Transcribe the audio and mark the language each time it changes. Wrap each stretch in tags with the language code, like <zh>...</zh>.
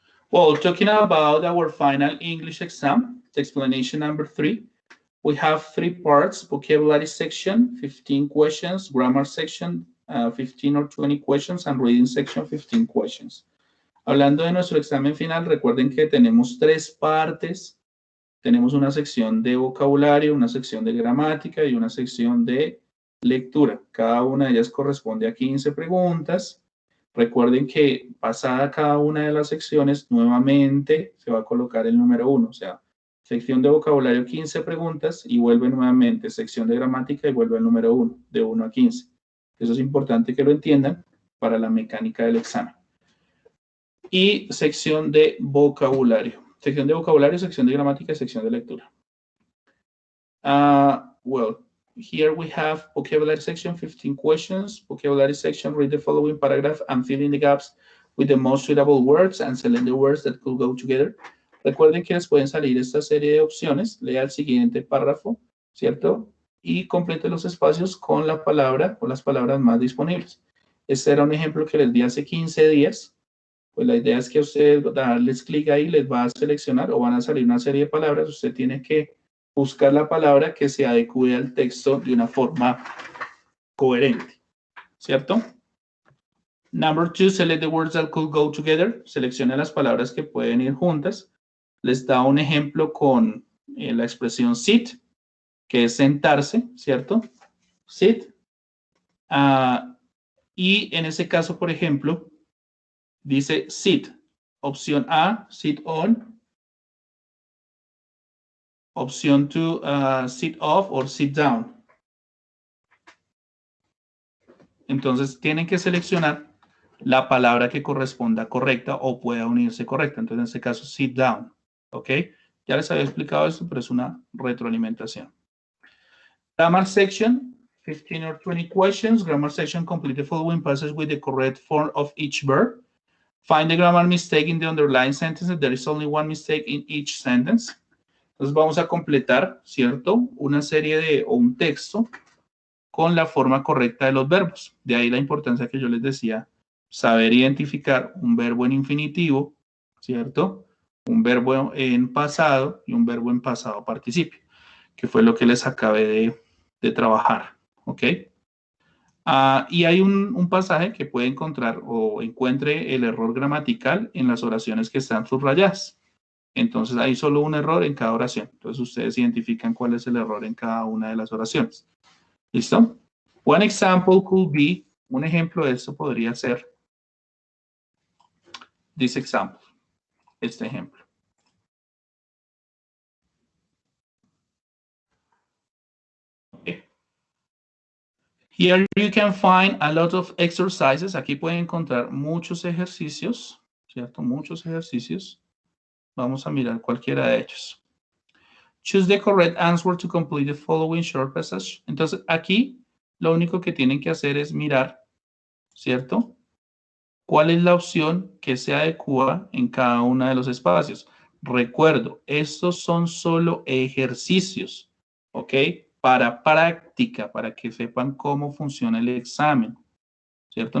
<en>Well, talking about our final English exam, explanation number 3, we have 3 parts: vocabulary section, 15 questions, grammar section, 15 or 20 questions, and reading section, 15 questions.</en> <es>Hablando de nuestro examen final, recuerden que tenemos 3 partes. Tenemos una sección de vocabulario, una sección de gramática y una sección de lectura. Cada una de ellas corresponde a 15 preguntas. Recuerden que pasada cada una de las secciones, nuevamente se va a colocar el número 1. O sea, sección de vocabulario 15 preguntas y vuelve nuevamente sección de gramática y vuelve el número 1, de 1 a 15. Eso es importante que lo entiendan para la mecánica del examen. Y sección de vocabulario. Sección de vocabulario, sección de gramática y sección de lectura.</es> <en>Well, here we have vocabulary section, 15 questions. Vocabulary section, read the following paragraph and fill in the gaps with the most suitable words and select the words that could go together.</en> <es>Recuerden que les pueden salir esta serie de opciones. Lea el siguiente párrafo, ¿cierto? Y complete los espacios con la palabra o las palabras más disponibles. Este era un ejemplo que les di hace 15 días. Pues la idea es que ustedes darles clic ahí, les va a seleccionar o van a salir una serie de palabras. Usted tiene que buscar la palabra que se adecue al texto de una forma coherente, ¿cierto?</es> <en>Number 2, select the words that could go together.</en> <es>Selecciona las palabras que pueden ir juntas. Les da un ejemplo con la expresión sit, que es sentarse, ¿cierto? Sit. Y en ese caso, por ejemplo, dice sit. Opción A, sit on.</es> <en>Opción to sit off or sit down.</en> <es>Entonces tienen que seleccionar la palabra que corresponda correcta o pueda unirse correcta. Entonces en este caso, sit down. ¿Ok? Ya les había explicado esto, pero es una retroalimentación.</es> <en>Grammar section, 15 or 20 questions. Grammar section, complete the following passages with the correct form of each verb. Find the grammar mistake in the underlined sentences. There is only one mistake in each sentence.</en> <es>Entonces vamos a completar, ¿cierto? Una serie de, o un texto con la forma correcta de los verbos. De ahí la importancia que yo les decía, saber identificar un verbo en infinitivo, ¿cierto? Un verbo en pasado y un verbo en pasado participio, que fue lo que les acabé de trabajar, ¿ok? Y hay un pasaje que puede encontrar o encuentre el error gramatical en las oraciones que están subrayadas. Entonces hay solo un error en cada oración. Entonces ustedes identifican cuál es el error en cada una de las oraciones. ¿Listo?</es> <en>One example could be,</en> <es>un ejemplo de esto podría ser</es> <en>this example,</en> <es>este ejemplo.</es> <en>Okay. Here you can find a lot of exercises.</en> <es>Aquí pueden encontrar muchos ejercicios, ¿cierto? Muchos ejercicios. Vamos a mirar cualquiera de ellos.</es> <en>Choose the correct answer to complete the following short passage.</en> <es>Entonces, aquí lo único que tienen que hacer es mirar, ¿cierto? ¿Cuál es la opción que se adecua en cada uno de los espacios? Recuerdo, estos son solo ejercicios, ¿ok? Para práctica, para que sepan cómo funciona el examen, ¿cierto?</es>